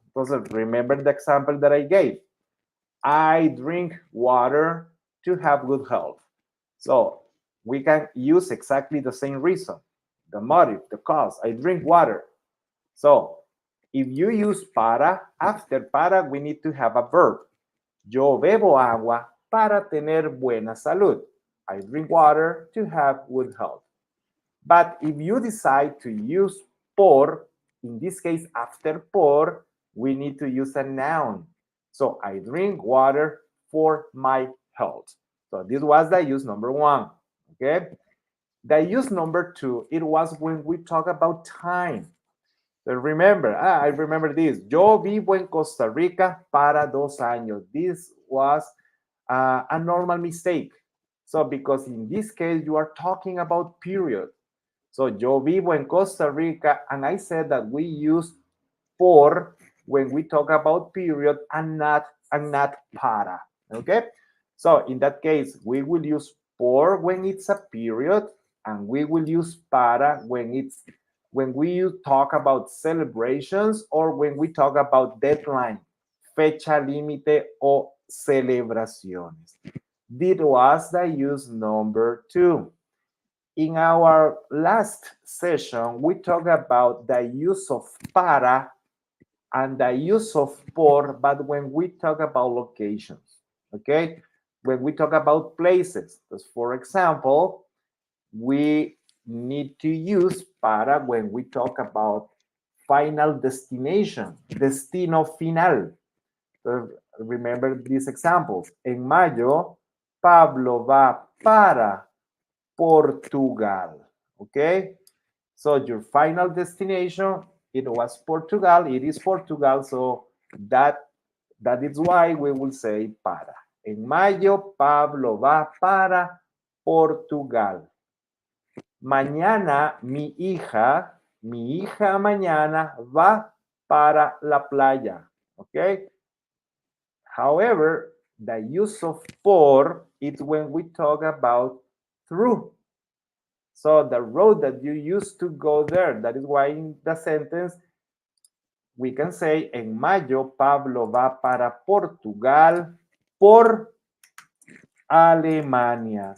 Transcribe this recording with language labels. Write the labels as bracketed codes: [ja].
[en] Because remember the example that I gave. I drink water to have good health. So we can use exactly the same reason, the motive, the cause. I drink water. So if you use para, after para, we need to have a verb. [es] Yo bebo agua para tener buena salud. [en] I drink water to have good health. But if you decide to use por, in this case, after por, we need to use a noun. So I drink water for my health. So this was the use number 1. Okay. The use number 2, it was when we talk about time. So remember, I remember this. [es] Yo vivo en Costa Rica para 2 años. [en] This was a normal mistake. So because in this case, you are talking about period. So [es] yo vivo en Costa Rica, [en] and I said that we use por when we talk about period and not para. Okay. So in that case, we will use por when it's a period, and we will use para when we talk about celebrations or when we talk about deadline, [es] fecha límite o celebraciones. [en] This was the use number 2. In our last session, we talked about the use of para and the use of por, but when we talk about locations, okay? When we talk about places, because for example, we need to use para when we talk about final destination, [es] destino final. [en] Remember these examples. [es] En mayo, Pablo va para Portugal. [en] Okay? So your final destination, it was Portugal. It is Portugal. So that is why we will say para. [es] En mayo, Pablo va para Portugal. Mañana mi hija mañana va para la playa. [en] Okay? However, the use of por is when we talk about through. So the road that you used to go there, that is why in the sentence we can say [es] en mayo Pablo va para Portugal por Alemania.